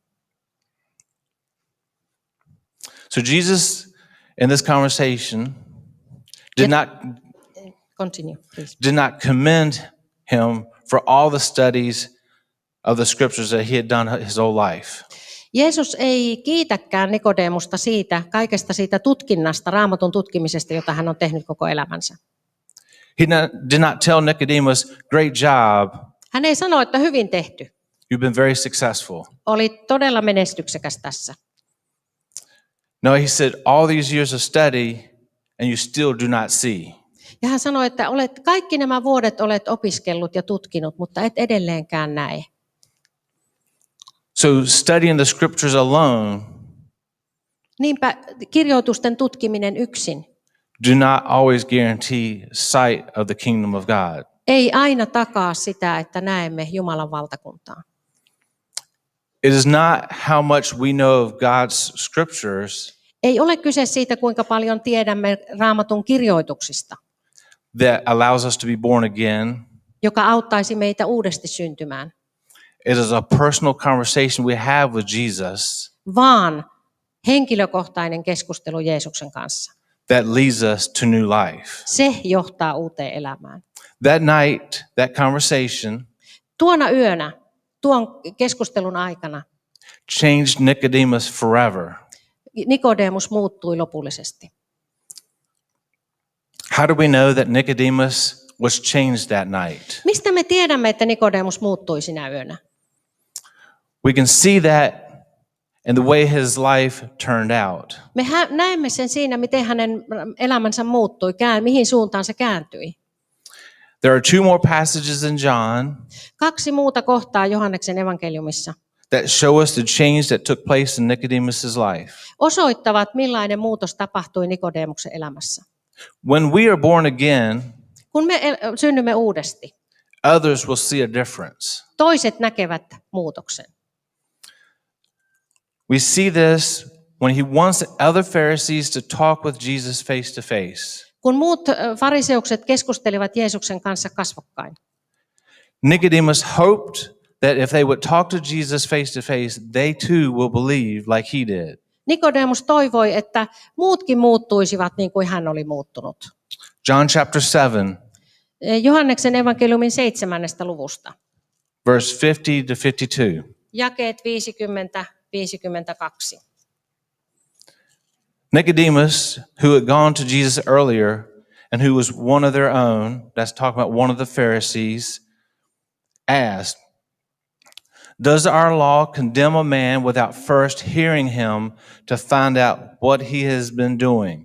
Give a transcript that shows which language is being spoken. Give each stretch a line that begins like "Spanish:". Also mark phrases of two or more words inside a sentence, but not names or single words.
English: So Jesus, in this conversation, did Continue, please. not commend him for all the studies of the scriptures that he had done his whole life.
Finnish: Jeesus ei kiitäkään Nikodemusta kaikesta siitä tutkinnasta, Raamatun tutkimisesta, jota hän on tehnyt koko elämänsä.
English: He did not tell Nicodemus, "Great job,
Finnish: Hän ei sano, että hyvin tehty.
English: you've been very successful."
Finnish: Oli todella menestyksekäs tässä.
English: No, he said, "All these years of study and you still do not see."
Finnish: Ja hän sanoi, että kaikki nämä vuodet olet opiskellut ja tutkinut, mutta et edelleenkään näe.
English: So studying the scriptures alone
Finnish: Niinpä kirjoitusten tutkiminen yksin
English: do not always guarantee sight of the kingdom of God.
Finnish: ei aina takaa sitä, että näemme Jumalan valtakuntaa.
English: It is not how much we know of God's scriptures
Finnish: Ei ole kyse siitä, kuinka paljon tiedämme Raamatun kirjoituksista,
English: that allows us to be born again.
Finnish: joka auttaisi meitä uudesti syntymään,
English: It is a personal conversation we have with Jesus
Finnish: vaan henkilökohtainen keskustelu Jeesuksen kanssa.
English: that leads us to new life.
Finnish: Se johtaa uuteen elämään.
English: That night, that conversation
Finnish: Tuona yönä, tuon keskustelun aikana,
English: changed Nicodemus forever.
Finnish: Nikodemus muuttui lopullisesti.
English: How do we know that Nicodemus was changed that night?
Finnish: Mistä me tiedämme, että Nikodemus muuttui sinä yönä?
English: We can see that in the way his life turned out.
Finnish: Me näemme sen siinä, miten hänen elämänsä muuttui, mihin suuntaan se kääntyi.
English: There are two more passages in John
Finnish: 2 muuta kohtaa Johanneksen evankeliumissa
English: that show us the change that took place in Nicodemus's life.
Finnish: osoittavat, millainen muutos tapahtui Nikodemuksen elämässä.
English: When we are born again,
Finnish: Kun me synnymme uudesti,
English: others will see a difference.
Finnish: toiset näkevät muutoksen.
English: We see this when he wants other Pharisees to talk with Jesus face to face.
Finnish: Kun muut fariseukset keskustelivat Jeesuksen kanssa kasvokkain,
English: Nicodemus hoped that if they would talk to Jesus face to face, they too will believe like he did.
Finnish: Nikodemus toivoi, että muutkin muuttuisivat niin kuin hän oli muuttunut.
English: John chapter 7,
Finnish: Johanneksen evankeliumin 7. luvusta.
English: verse 50 to 52.
Finnish: Jakeet 50-52.
English: Nicodemus, who had gone to Jesus earlier and who was one of their own, that's talking about one of the Pharisees, asked, "Does our law condemn a man without first hearing him to find out what he has been doing?"